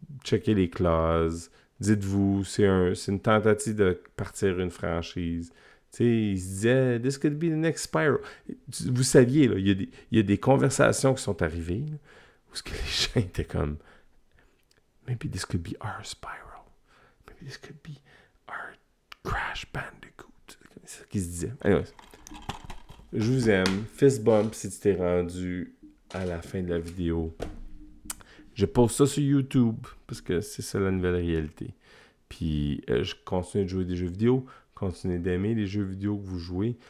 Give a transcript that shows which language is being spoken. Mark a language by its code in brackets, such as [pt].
[fr] Checkez les clauses. Dites-vous, c'est une tentative de partir une franchise. Tu sais, il se disait, [en] this could be the next Spyro. [fr] Vous saviez, là, il y a des conversations qui sont arrivées là, où ce que les gens étaient comme, [en] maybe this could be our Spyro. Maybe this could be our Crash Bandicoot. [fr] C'est ça qu'ils se disaient. Anyways, je vous aime. Fist bump si tu t'es rendu à la fin de la vidéo. Je poste ça sur YouTube parce que c'est ça la nouvelle réalité. Puis je continue de jouer des jeux vidéo, continuez d'aimer les jeux vidéo que vous jouez.